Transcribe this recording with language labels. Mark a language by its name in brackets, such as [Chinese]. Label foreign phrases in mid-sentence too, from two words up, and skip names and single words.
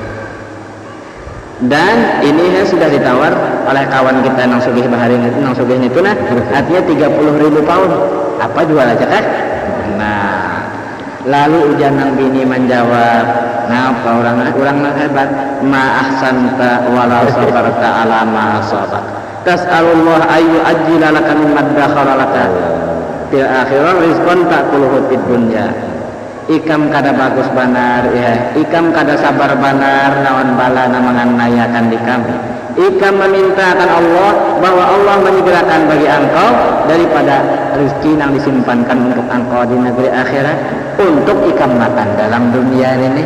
[Banjar] Dan ini sudah ditawar oleh kawan kita nang sugih bahari itu, nang sugih itu nah, artinya 30.000 pound. Apa jual aja kan? Nah, lalu ujar nang bini menjawab, nah apa orang hebat, [Arabic] ما أحسنت ولا صبرت على ما أصابك. تسأل الله أن يعجل لك مما ادخر لك في الآخرة رزقا تأكله في الدنيا. [Banjar] Ikam kada bagus banar ya, ikam kada sabar banar nawan bala namangan nayakan di kami. Ikam memintakan Allah bahwa Allah menyegerakan bagi engkau daripada rezeki yang disimpankan untuk engkau di negeri akhirat untuk ikam makan dalam dunia ini.